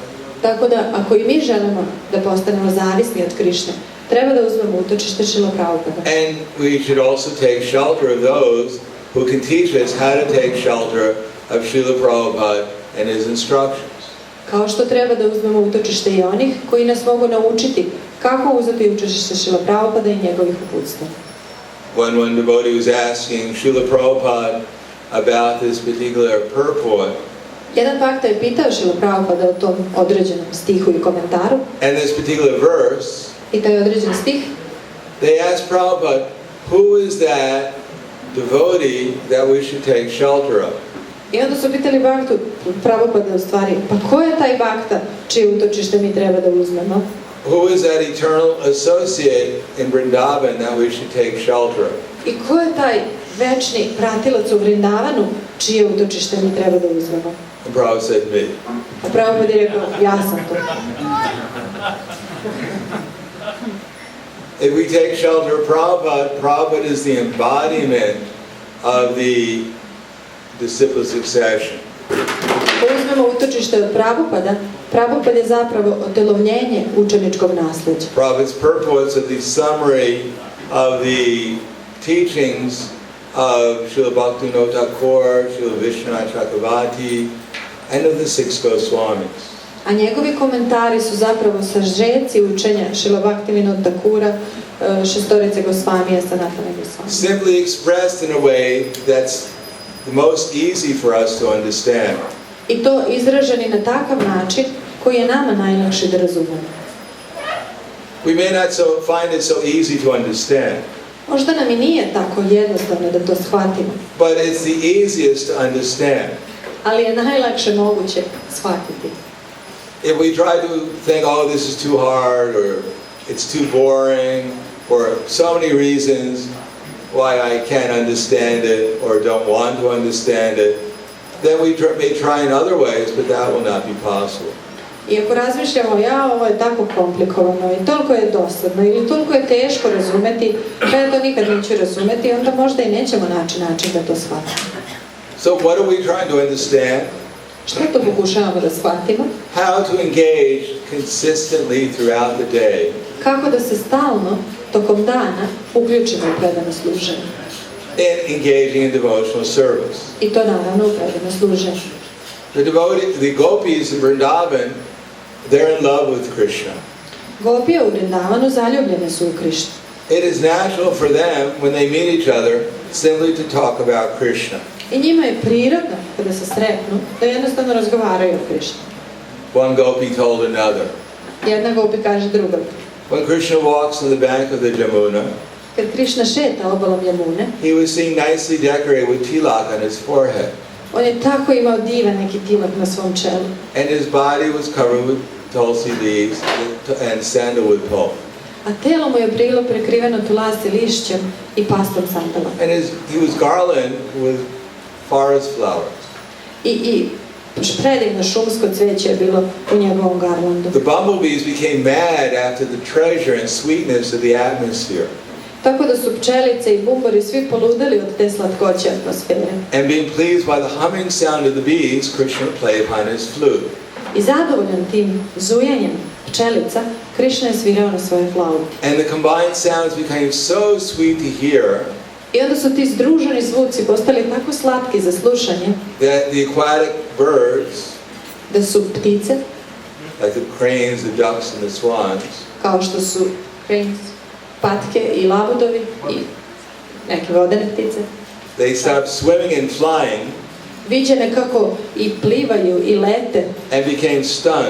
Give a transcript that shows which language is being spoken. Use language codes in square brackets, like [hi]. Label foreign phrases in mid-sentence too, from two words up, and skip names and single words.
[sr] Tako da, ako i mi želimo da postanemo zavisni od Krišne, treba da uzmemo utočište Srila Prabhupada. [en] And we should also take shelter of those who can teach us how to take shelter of Srila Prabhupada and his instructions. [sr] Kao što treba da uzmemo utočište i onih koji nas mogu naučiti kako uzeti utočište Srila Prabhupada i njegovih uputstva. [en] When one devotee was asking Srila Prabhupada about this particular purport, [sr] Jedan bakta je pitao Srila Prabhupada o tom određenom stihu i komentaru, [en] and this particular verse, [sr] i taj određen stih, [en] they asked Prabhupada, who is that devotee that we should take shelter of? [sr] i onda su pitali baktu Prabhupada u stvari, pa ko je taj bakta čije utočište mi treba da uzmemo? [en] Who is that eternal associate in Vrindavan that we should take shelter of? [sr] I ko je taj večni pratilac u Vrindavanu čije utočište mi treba da uzmemo? [en] And Prabhupada said, me. [sr] A Prabhupada je rekao, ja sam to. [en] If we take shelter of Prabhupada, Prabhupada is the embodiment of the disciple succession. [sr] Ako uzmemo utočište od Prabhupada, Prabhupada je zapravo otelovljenje učeničkog nasleđa. [en] Prabhupada's purports are the summary of the teachings of Srila Bhaktivinoda Thakur, Srila Vishwanath Chakravarti, and of the six Goswamis. [sr] A njegovi komentari su zapravo sažeci učenja Srila Bhaktivinoda Thakura, šestorice Gosvamija Sanatana Gosvami. [en] Simply expressed in a way that's the most easy for us to understand. [sr] I to izraženi na takav način koji je nama najlakše da razumemo. [en] We may not find it so easy to understand, [sr] Možda nam i nije tako jednostavno da to shvatimo, [en] but it's the easiest to understand. [sr] ali je najlakše moguće shvatiti. [en] If we try to think, oh, this is too hard, or it's too boring, or so many reasons why I can't understand it or don't want to understand it, then we may try in other ways, but that will not be possible. [sr] I ako razmišljamo, ovo je tako komplikovano i toliko je dosadno ili toliko je teško razumeti, pa ja to nikad neću razumeti, onda možda i nećemo naći način da to shvatimo. [en] So what are we trying to understand? [sr] Što to pokušavamo da shvatimo? [en] How to engage consistently throughout the day. [sr] Kako da se stalno, tokom dana, uključimo u predano služenje. [en] In engaging in devotional service. [sr] I to naravno u predano služenje. [en] The gopis in Vrindavan, they're in love with Krishna. [sr] Gopije u Vrindavanu zaljubljene su u Krišnu. [en] It is natural for them, when they meet each other, simply to talk about Krishna. [sr] I njima je prirodno, kada se sretnu, da jednostavno razgovaraju o Krišnu. [en] One gopi told another. [sr] Jedna gopi kaže drugom. [en] When Krishna walks on the bank of the Jamuna, [sr] Kad Krišna šeta obalom Jamune, [en] he was seen nicely decorated with tilak on his forehead, [sr] on je tako imao divan neki tilak na svom čelu. [en] and his body was covered with tulsi leaves and sandalwood pulp. [sr] A telo mu je bilo prekriveno tulasi lišćem i pastom sandala. [en] And he was garlanded with forest flowers. [sr] I predivno šumsko cveće je bilo u njegovom garlandu. [en] The bumblebees became mad after the treasure and sweetness of the atmosphere. [sr] Tako da su pčelice i bumbari svi poludeli od te slatkoće atmosfere. [en] And being pleased by the humming sound of the bees, Krishna played upon his flute. [sr] I zadovoljan tim zujanjem pčelica, Krišna je svirao na svojoj flauti. [en] And the combined sounds became so sweet to hear [sr] I onda su ti združeni zvuci postali tako slatki za slušanje, [en] that the aquatic birds, [sr] da su ptice, [en] like the cranes, the ducks, and the swans, [sr] kao što su cranes, patke i labudovi i neke vodene ptice, [en] they stopped swimming and flying [sr] viđene kako i plivaju i lete [en] and became stunned.